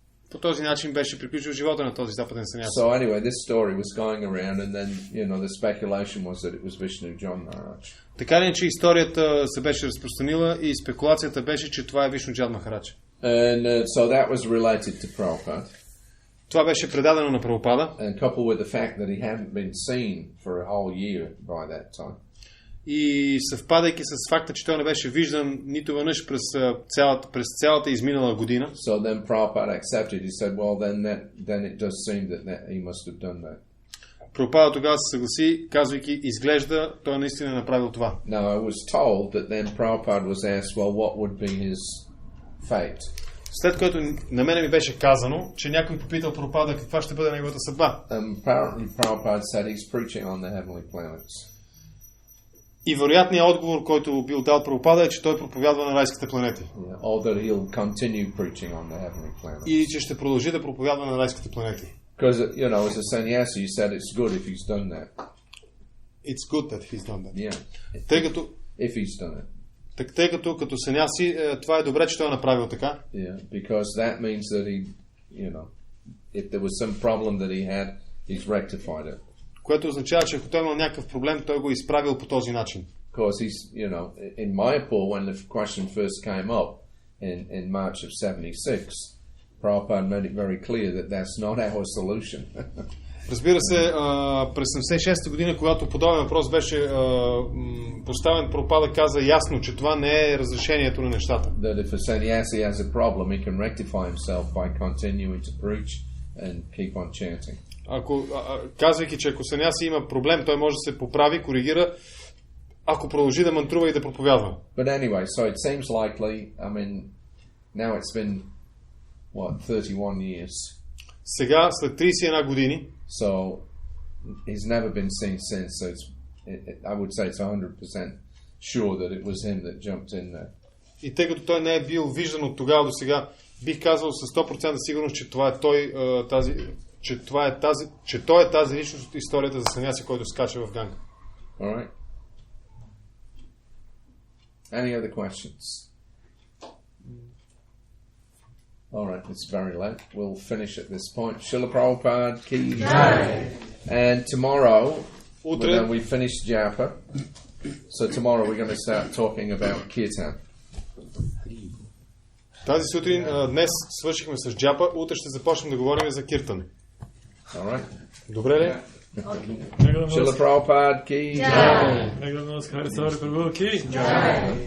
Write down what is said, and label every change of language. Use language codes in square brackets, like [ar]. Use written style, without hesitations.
[bg] По този начин беше приключил живота на този западен саняси. [en] So anyway, this story was going around and then, the speculation was that it was Vishnu John Maharaj. [bg] Така ли, че историята се беше разпространила и спекулацията беше, че това е Вишну Джан Махарадж. [en] And so that was related to Prabhupada. [bg] Това беше предадено на Прабхупада. [en] And coupled with the fact that he hadn't been seen for a whole year by that time. [bg] И съвпадайки с факта, че той не беше виждан нито веднъж през цялата изминала година. [en] So then Prabhupada accepted. He said, well, then it does seem that he must have done that. [bg] Прабхупада тогава се съгласи, казвайки, изглежда, той наистина е направил това. [en] Now I was told that then Prabhupada was asked, well, what would be his fate? [bg] След което на мене ми беше казано, че някой попитал Прабхупада каква ще бъде неговата съдба. [en] Apparently Prabhupada said he's preaching on the heavenly planets. [bg] И вероятният отговор, който бил дал Прабхупада, е, че той проповядва на райските планети. [en] Or that he'll continue preaching on the heavenly planets. [bg] И че ще продължи да проповядва на райските планети. [en] Because, as a sannyasi, he said it's good if he's done that. It's good that he's done that. Yeah. If he's done it. [bg] Тъй като саняси, това е добре, че той е направил така. [en] Yeah, because that means that he, if there was some problem that he had, he's rectified it. [bg] Което означава, че ако той имал някакъв проблем, той го е изправил по този начин. [en] Because he's, in Mayapur, when the question first came up in March of 76, Prabhupada made it very clear that that's not our solution. [bg] Разбира се, през 76-та година, когато подобен въпрос беше поставен, Прабхупада каза ясно, че това не е разрешението на нещата. [en] That if a sannyasi has a problem, he can rectify himself by continuing to preach and keep on chanting. [bg] Казвайки, че ако саняси има проблем, той може да се поправи, коригира, ако продължи да мантрува и да проповядва. [en] But anyway, so it seems likely, now it's been, 31 years. [bg] Сега, след 31 години, [en] so he's never been seen since, so I would say it's 100% sure that it was him that jumped in there. [bg] И тъй като той не е бил виждан от тогава до сега, бих казал с 100% сигурност, че това е той, че той е тази личност от историята за саняси, който скача в Ганга. [en] All right. Any other questions? All right, it's very late. We'll finish at this point. Srila Prabhupada ki jai. And tomorrow, when we finish Japa, so tomorrow we're going to start talking about Kirtan. [bg] Тази сутрин, днес свършихме с Джапа, утре ще започнем да говорим за Киртан. [en] All right. [bg] Добре ли? [en] Srila Prabhupada ki jai. [bg] Хари, Саури, Прабху ki jai.